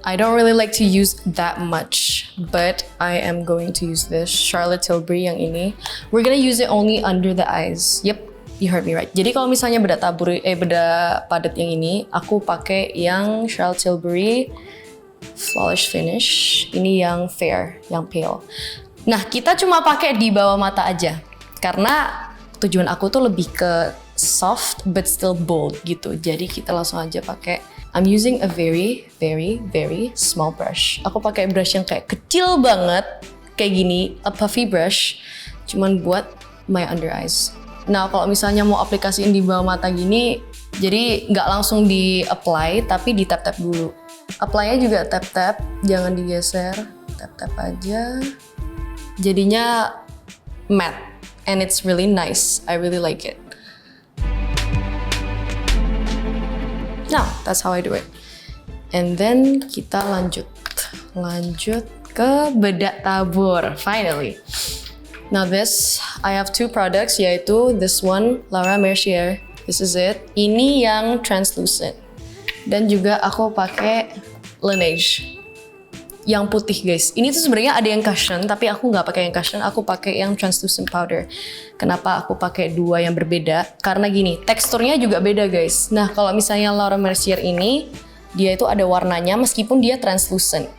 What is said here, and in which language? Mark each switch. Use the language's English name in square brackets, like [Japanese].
[English] I don't really like to use that much, but I am going to use this Charlotte Tilbury [Indonesian] yang ini. [English] We're gonna use it only under the eyes. Yep, you heard me right. [Indonesian] Jadi kalau misalnya bedak padat yang ini, aku pakai yang Charlotte Tilbury Flawless Finish. Ini yang fair, yang pale. Nah, kita cuma pakai di bawah mata aja. Karena tujuan aku tuh lebih ke [English] soft but still bold [Indonesian] gitu. Jadi kita langsung aja pakai. [English] I'm using a very small brush. [Indonesian] Aku pakai brush yang kayak kecil banget, kayak gini, [English] a puffy brush, [Indonesian] cuman buat [English] my under eyes. [Indonesian] Nah kalau misalnya mau aplikasiin di bawah mata gini, jadi nggak langsung di apply, tapi di tap-tap dulu. Apply-nya juga tap-tap, jangan digeser, tap-tap aja. Jadinya [English] matte. And it's really nice. I really like it. Now, that's how I do it. And then [Indonesian] kita lanjut ke bedak tabur. [English] Finally. Now this, I have two products, [Indonesian] yaitu [English] this one, Laura Mercier. This is it. [Indonesian] Ini yang translucent. Dan juga aku pakai Laneige. Yang putih guys. Ini tuh sebenarnya ada yang cushion, tapi aku nggak pakai yang cushion. Aku pakai yang translucent powder. Kenapa aku pakai dua yang berbeda? Karena gini, teksturnya juga beda guys. Nah kalau misalnya Laura Mercier ini, dia itu ada warnanya meskipun dia translucent.